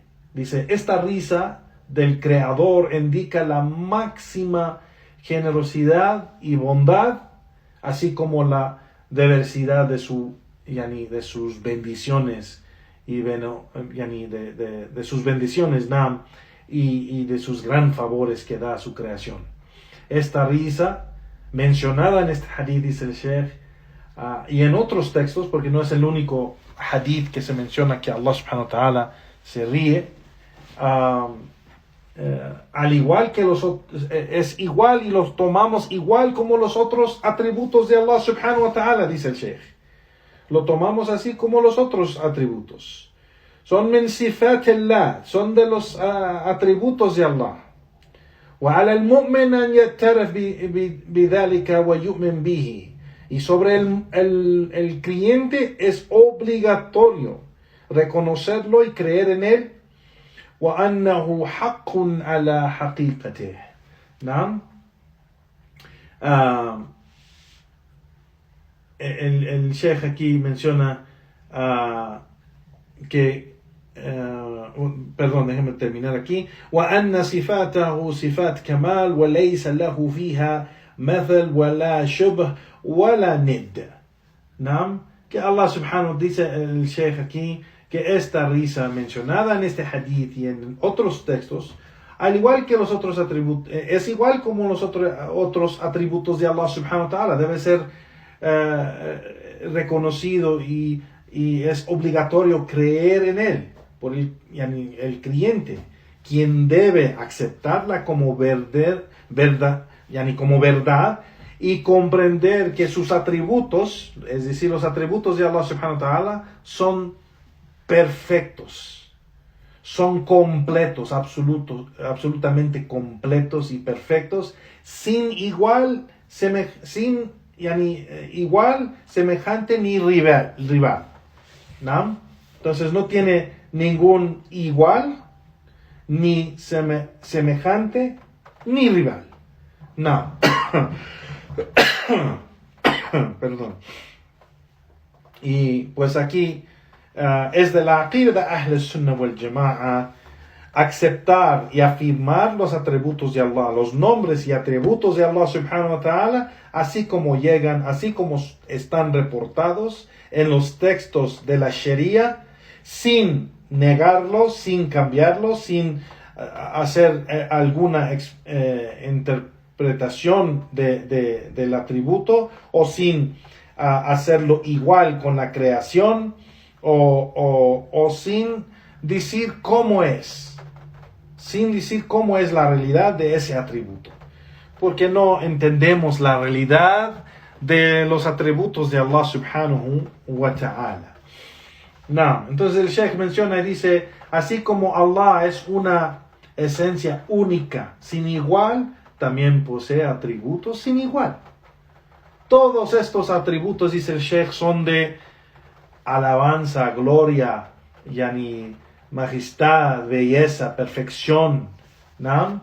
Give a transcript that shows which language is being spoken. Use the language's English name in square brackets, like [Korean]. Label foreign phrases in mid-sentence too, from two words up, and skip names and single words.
[Spanish] Dice, esta risa del Creador indica la máxima generosidad y bondad, así como la diversidad de sus bendiciones y de sus bendiciones y de sus gran favores que da a su creación. Esta risa mencionada en este hadith, dice el Sheikh, y en otros textos, porque no es el único hadith que se menciona que Allah [Arabic] سبحانه وتعالى [Spanish] se ríe, al igual que los otros, es igual y los tomamos igual como los otros atributos de Allah [Arabic] سبحانه وتعالى, [Spanish] dice el Sheikh. Lo tomamos así como los otros atributos. Son [Arabic] من صفات الله, [Spanish] son de los atributos de Allah. [Arabic] وعلى المؤمن أن يعترف بذلك ويؤمن به. [Spanish] Y sobre el creyente es obligatorio reconocerlo y creer en él. [Arabic] وأنه حق على حقيقته. نعم. [Spanish] El Sheikh aquí menciona que perdón, déjeme terminar aquí. [Arabic] وأن صفاته صفات كمال وليس له فيها مثل ولا شبه ولا ند. نعم. [Spanish] Que Allah subhanahu dice el Sheikh aquí que esta risa mencionada en este hadith y en otros textos, al igual que los otros atributos, es igual como los otros atributos de Allah [Arabic] سبحانه وتعالى, [Spanish] debe ser reconocido y es obligatorio creer en él por el creyente, quien debe aceptarla como verdad y comprender que sus atributos, es decir, los atributos de Allah [Arabic] سبحانه وتعالى, [Spanish] son perfectos, son completos, absolutamente completos y perfectos, sin igual, semejante ni rival, ¿no? Entonces no tiene ningún igual, ni semejante, ni rival. No. Perdón. Y pues aquí es de la [Arabic] عقيدة أهل السنة والجماعة [Spanish] aceptar y afirmar los atributos de Allah, los nombres y atributos de Allah [Arabic] سبحانه وتعالى, [Spanish] así como están reportados en los textos de la Sharia, sin negarlos, sin cambiarlos, sin hacer alguna interpretación del atributo, o sin hacerlo igual con la creación, o sin decir cómo es. sin decir cómo es la realidad de ese atributo. Porque no entendemos la realidad de los atributos de Allah [Arabic] سبحانه وتعالى. [Spanish] No, entonces el Sheikh menciona y dice, así como Allah es una esencia única, sin igual, también posee atributos sin igual. Todos estos atributos, dice el Sheikh, son de alabanza, gloria, yani majestad, belleza, perfección, ¿no?